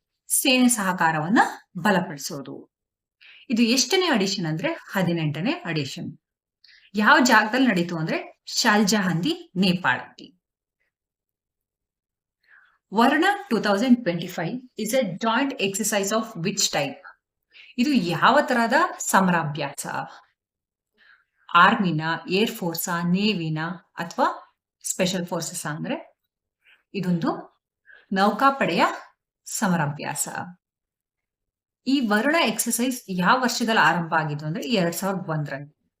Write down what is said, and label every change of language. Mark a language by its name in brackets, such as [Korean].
[Kannada] ಸೇನೆ ಸಹಕಾರವನ್ನ ಬಲಪಡಿಸೋದು. ಇದು ಎಷ್ಟನೇ ಅಡಿಷನ್ ಅಂದ್ರೆ 18ನೇ ಅಡಿಷನ್. ಯಾವ ಜಾಗದಲ್ಲಿ ನಡೀತು ಅಂದ್ರೆ ಶಾಲ್ಜಹಂದಿ, ನೇಪಾಳದಲ್ಲಿ. [English] Varuna 2025 is a joint exercise of which type? [Kannada] ಇದು ಯಾವ ತರಹದ ಸಮರಾಭ್ಯಾಸ? ಆರ್ಮಿನ, ಏರ್ ಫೋರ್ಸಾ, ನೇವಿನ ಅಥವಾ ಸ್ಪೆಷಲ್ ಫೋರ್ಸಸ್ ಅಂದ್ರೆ ಇದೊಂದು ನೌಕಾಪಡೆಯ ಸಮರಾಭ್ಯಾಸ. ಈ ವರುಣ ಎಕ್ಸರ್ಸೈಸ್ ಯಾವ ವರ್ಷದಲ್ಲಿ ಆರಂಭ ಆಗಿದ್ದು ಅಂದ್ರೆ 2001ರಲ್ಲಿ.